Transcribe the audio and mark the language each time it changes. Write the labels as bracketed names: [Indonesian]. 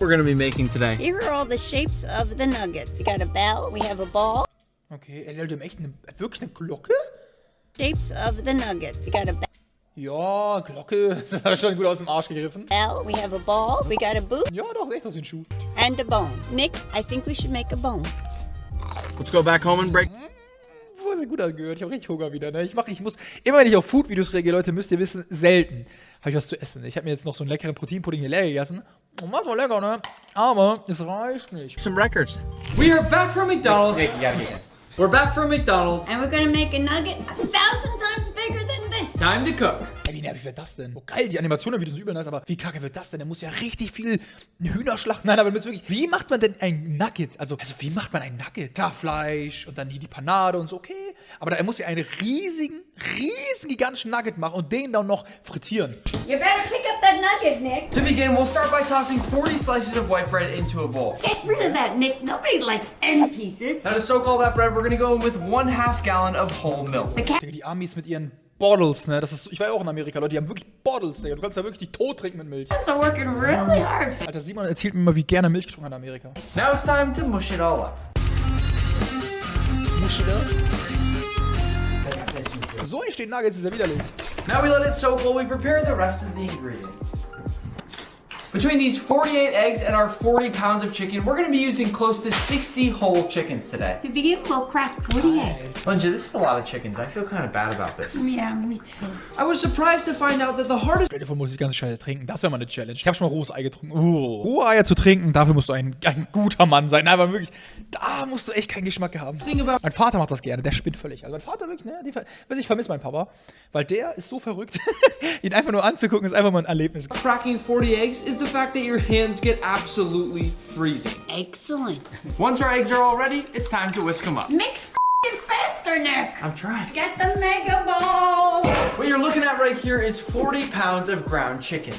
[English] we're gonna be making today. Here are all the shapes of the nuggets. We got a bell, we have a ball. [German] Okay, er hält ihm echt wirklich eine Glocke? [English] Shapes of the nuggets. We got a [German] Ja, Glocke. Das hat schon gut aus dem Arsch gegriffen. [English] bell, we have a ball, we got a boot, [German] Ja, doch, echt aus den Schuh. [English] and a bone. Nick, I think we should make a bone. Let's go back home and break. [German] Boah, sehr gut angehört. Ich habe richtig Hunger wieder, ne? Ich muss, immer wenn ich auf Food-Videos reagiere, Leute, müsst ihr wissen, selten habe ich was zu essen. Ich habe mir jetzt noch so einen leckeren Proteinpudding hier leer gegessen. Und war voll lecker, ne? Aber es reicht nicht. [English] Some records. We are back from McDonald's. We're back from McDonald's. And we're gonna make a nugget 1,000 times bigger than this. Time to cook. [German] Ey, wie nervig wird das denn? Oh geil, die Animation wieder so übel nice, aber wie kacke wird das denn? Der muss ja richtig viel Hühner schlachten. Nein, aber wirklich, wie macht man denn ein Nugget? Also wie macht man ein Nugget? Klar, Fleisch und dann hier die Panade und so, okay. Aber er muss ja einen riesigen, gigantischen Nugget machen und den dann noch frittieren. [English] You better pick up that nugget, Nick. To begin, we'll start by tossing 40 slices of white bread into a bowl. Get rid of that, Nick. Nobody likes end pieces. Now to soak all that bread, we're gonna go in with 1/2 gallon of whole milk. The cat. [German] Digga, die Amis mit ihren Bottles, ne? Das ist, ich war ja auch in Amerika, Leute, die haben wirklich Bottles, Digga. Du kannst ja wirklich die tot trinken mit Milch. [English] are working really hard. [German] Alter, Simon erzählt mir immer, wie gerne Milch getrunken hat in Amerika. [English] Now it's time to mush it all up. [German] So entstehen Nuggets, ist ja widerlich. [English] Now we let it soak while we prepare the rest of the ingredients. Between these 48 eggs and our 40 pounds of chicken, we're gonna be using close to 60 whole chickens today. To begin, we'll crack 40 eggs. Linja, this is a lot of chickens. I feel kind of bad about this. Yeah, me too. I was surprised to find out that the hardest [German] Stell dir vor, muss ich die ganze Scheiße trinken. Das wäre mal eine Challenge. Ich habe schon mal rohes Ei getrunken. Rohe Eier zu trinken, dafür musst du ein guter Mann sein. Nein, aber wirklich, da musst du echt keinen Geschmack haben. [English] thing about [German] Mein Vater macht das gerne, der spinnt völlig. Also mein Vater wirklich, ne, ich vermisse meinen Papa, weil der ist so verrückt. Ihn einfach nur anzugucken, ist einfach mal ein Erlebnis. [English] cracking 40 eggs is the fact that your hands get absolutely freezing. Excellent. Once our eggs are all ready, it's time to whisk them up. Mix faster, Nick. I'm trying. Get the mega ball. What you're looking at right here is 40 pounds of ground chicken.